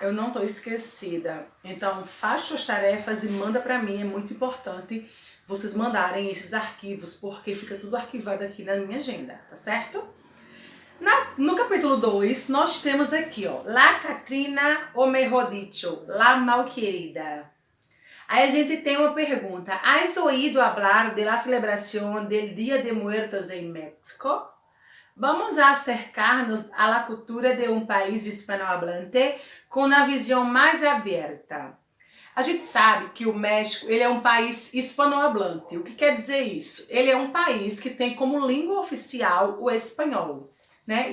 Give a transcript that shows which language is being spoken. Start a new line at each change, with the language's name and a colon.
Portuguese: Eu não tô esquecida. Então, faz suas tarefas e manda para mim, é muito importante vocês mandarem esses arquivos, porque fica tudo arquivado aqui na minha agenda, tá certo? No capítulo 2, nós temos aqui, ó, La Catrina,
Spanish: o mejor dicho,
Portuguese: La Malquerida. Aí a gente tem uma pergunta.
Spanish: ¿Has oído hablar de la celebración del Día de Muertos en México? Vamos a acercar-nos à la cultura
Portuguese: de um país hispanohablante com uma visão mais aberta. A gente sabe que o México ele é um país hispanohablante. O que quer dizer isso? Ele é um país que tem como língua oficial o espanhol, né?